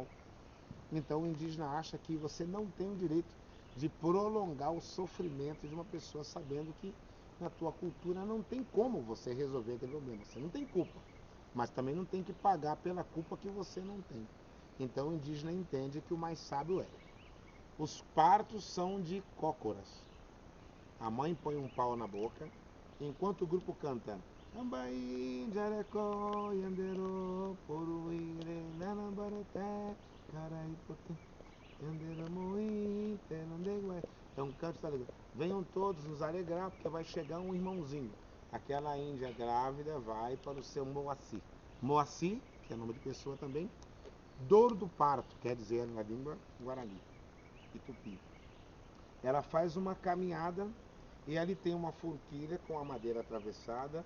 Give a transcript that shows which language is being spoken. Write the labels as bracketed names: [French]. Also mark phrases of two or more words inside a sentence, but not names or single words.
[Portuguese] Então o indígena acha que você não tem o direito de prolongar o sofrimento de uma pessoa, sabendo que na tua cultura não tem como você resolver aquele problema. Você não tem culpa, mas também não tem que pagar pela culpa que você não tem. Então o indígena entende que o mais sábio é: os partos são de cócoras. A mãe põe um pau na boca, enquanto o grupo canta [Guarani] Ambai, Jarecó, Yandero, Poruire, Nanambareté, Caraipote, Yandero, Moí, Telandegué. [Portuguese] É um canto da alegria. Venham todos nos alegrar, porque vai chegar um irmãozinho. Aquela índia grávida vai para o seu Moaci. Moaci, que é nome de pessoa também, dor do parto, quer dizer na língua guarani e tupi. Ela faz uma caminhada e ali tem uma forquilha com a madeira atravessada.